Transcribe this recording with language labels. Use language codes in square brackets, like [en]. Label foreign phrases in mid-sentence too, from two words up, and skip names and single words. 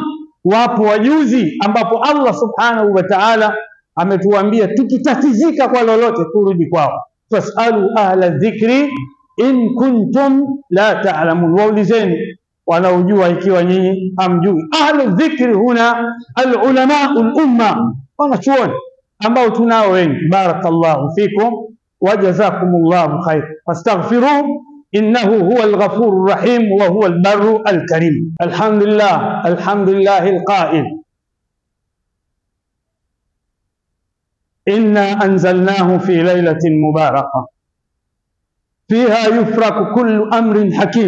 [sw] Wapo wajuzi ambapo Allah [ar] سبحانه وتعالى [sw] ametuambia tukitatizika kwa lolote turudi kwao. [ar] فاسألوا أهل الذكر إن كنتم لا تعلمون, [sw] waulizeni wanaojua ikiwa nyinyi hamjui. [ar] أهل الذكر هم علماء الأمة, [sw] wanachuoni ambao tunao wengi. [ar] بارك الله فيكم وجزاكم الله خير. فاستغفروه إنه هو الغفور الرحيم وهو البر الكريم. الحمد لله، الحمد لله القائل إنا أنزلناه في ليلة مباركة فيها يفرق كل أمر حكيم.